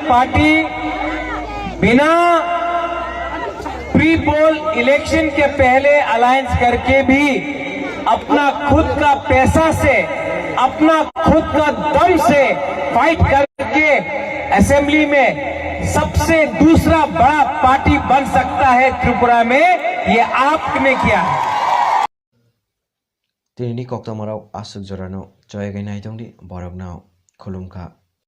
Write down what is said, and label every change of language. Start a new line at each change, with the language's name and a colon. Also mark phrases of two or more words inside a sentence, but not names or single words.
Hindi: पार्टी बिना
English: pre poll election
Hindi: के पहले अलायंस करके भी अपना खुद का पैसा से अपना खुद का दम से फाइट करके असेंबली में सबसे दूसरा बड़ा पार्टी बन सकता है त्रिपुरा में, ये आपने किया है।
Kok Borok: तिनी कक्तमाराव आसुक जरानो जयगाय नायदोंदि बरकनाव खुलुमखा